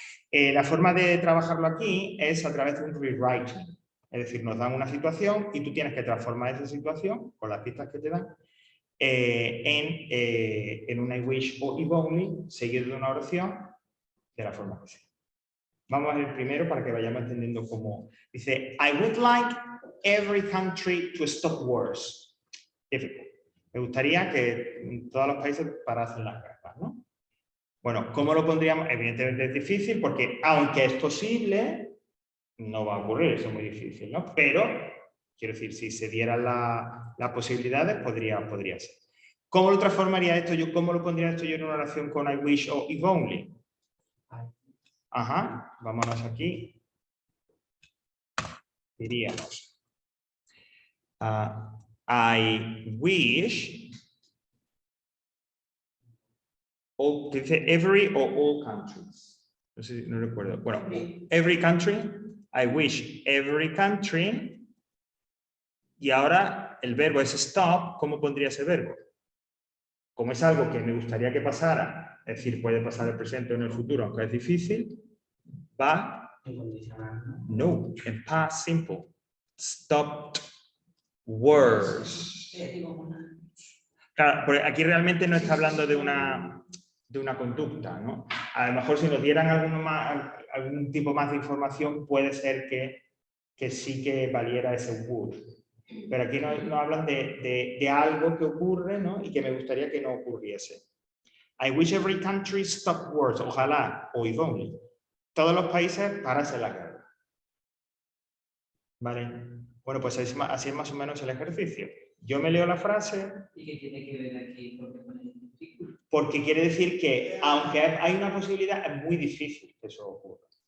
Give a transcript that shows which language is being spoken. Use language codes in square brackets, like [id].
[es] La forma de trabajar aquí es a través de un rewriting. Es decir, nos dan una situación y tú tienes que transformar esa situación, con las pistas que te dan, en un I wish o if only, seguido de una oración, de la forma que sea. Vamos a ver primero para que vayamos entendiendo cómo. Dice, [en] I would like every country to stop wars. Difficult. [es] Me gustaría que todos los países parasen las guerras, ¿no? Bueno, ¿cómo lo pondríamos? Evidentemente es difícil porque, aunque es posible, no va a ocurrir, eso es muy difícil, ¿no? Pero, quiero decir, si se dieran las posibilidades, podría ser. ¿Cómo lo transformaría esto yo? ¿Cómo lo pondría esto yo en una oración con I wish o if only? Ajá, vámonos aquí. Diríamos, [en] I wish, [es] o dice every o all countries. No sé, no recuerdo. Bueno, [en] every country, I wish every country. [es] Y ahora el verbo es stop. ¿Cómo pondría ese verbo? Como es algo que me gustaría que pasara, es decir, puede pasar en el presente o en el futuro, aunque es difícil, va no, en past simple. [en] Stopped words. [es] Claro, porque aquí realmente no está hablando de una conducta, ¿no? A lo mejor si nos dieran algún tipo más de información, puede ser que sí que valiera ese would. Pero aquí no hablan de algo que ocurre, ¿no? Y que me gustaría que no ocurriese. [en] I wish every country stopped wars. [es] Ojalá, o if only. Todos los países parasen la guerra. ¿Vale? Bueno, pues así es más o menos el ejercicio. Yo me leo la frase. ¿Y qué tiene que ver aquí? Porque quiere decir que, aunque hay una posibilidad, es muy difícil que eso ocurra.